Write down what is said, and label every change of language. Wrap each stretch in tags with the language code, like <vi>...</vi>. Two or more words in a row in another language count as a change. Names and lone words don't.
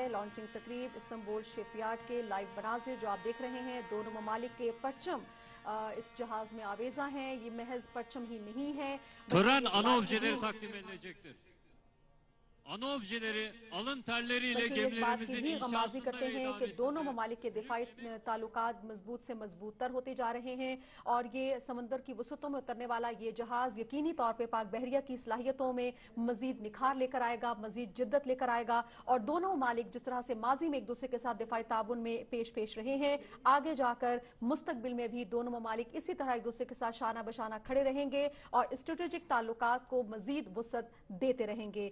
<ur>لانچنگ تقریب استنبول شپ یارڈ کے لائیو مناظر جو آپ دیکھ رہے ہیں، دونوں ممالک کے پرچم اس جہاز میں آویزاں ہیں. یہ محض پرچم ہی نہیں ہے,</ur> <tr>tören ana objeleri takdim edilecektir. ana objeleri alın terleriyle</tr> <ur>بلکہ اس بات کی</ur> <tr>gemilerimizin</tr> <ur>بھی غمازی کرتے</ur> <tr>inşasında ve</tr> <ur>ہیں کہ</ur> <tr>idaresinde</tr> <ur>دونوں ممالک کے دفاعی تعلقات مضبوط سے مضبوط تر ہوتے جا رہے ہیں اور یہ سمندر کی وسعتوں میں اترنے والا یہ جہاز یقینی طور پہ پاک بحریہ کی صلاحیتوں میں مزید نکھار لے کر آئے گا، مزید جدت لے کر آئے گا. اور دونوں ممالک جس طرح سے ماضی میں ایک دوسرے کے ساتھ دفاعی تعاون میں پیش رہے ہیں، آگے جا کر مستقبل میں بھی دونوں ممالک اسی طرح ایک دوسرے کے ساتھ شانہ بشانہ کھڑے رہیں گے اور اسٹریٹیجک تعلقات کو مزید وسعت دیتے رہیں گے.</ur>